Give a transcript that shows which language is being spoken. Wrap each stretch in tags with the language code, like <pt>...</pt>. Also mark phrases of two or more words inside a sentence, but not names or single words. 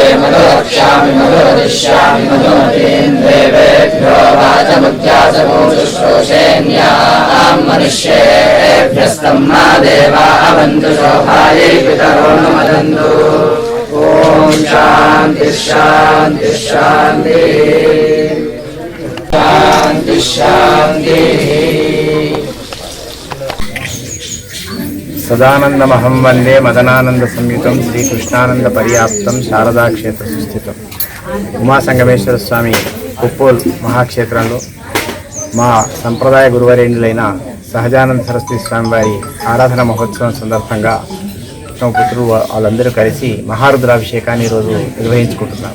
<sa>मधुरक्ष्यामि मधुरदिष्यामि मधुमतीन्द्रेभ्यो वाचमुद्यासको शुश्रूषेण्यां मनुष्येभ्यस्तं मा देवा अवन्तु शोभायै पितरो न मदन्तु ॐ शान्ति शान्ति शान्ति शान्ति సదానందమహం వందే మదనానంద సంయుతం శ్రీకృష్ణానంద పర్యాప్తం శారదాక్షేత్ర సుస్థితం.</sa> <te>ఉమాసంగమేశ్వర స్వామి ఉప్పూల్ మహాక్షేత్రంలో మా సంప్రదాయ గురువరేణులైన సహజానంద సరస్వతి స్వామి వారి ఆరాధన మహోత్సవం సందర్భంగా తమ పుత్రులు వాళ్ళందరూ కలిసి మహారుద్రాభిషేకాన్ని ఈరోజు నిర్వహించుకుంటున్నారు.</te>